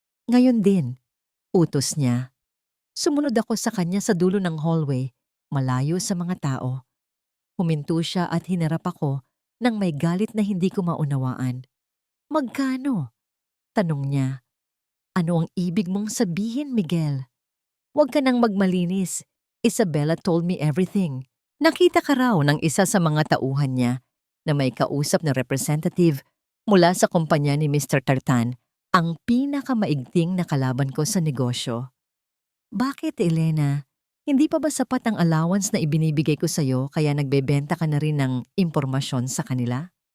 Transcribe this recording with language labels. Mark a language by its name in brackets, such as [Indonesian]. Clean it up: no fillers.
[Filipino] Ngayon din, utos niya. Sumunod ako sa kanya sa dulo ng hallway, malayo sa mga tao. Huminto siya at hinarap ako nang may galit na hindi ko maunawaan. Magkano? Tanong niya. Ano ang ibig mong sabihin, Miguel? Huwag ka nang magmalinis. [English] Isabella told me everything. [Filipino] Nakita ka raw ng isa sa mga tauhan niya na may kausap na representative mula sa kumpanya ni Mr. Tartan, ang pinakamaigting na kalaban ko sa negosyo. Bakit, Elena? Hindi pa ba sapat ang allowance na ibinibigay ko sa'yo kaya nagbebenta ka na rin ng impormasyon sa kanila?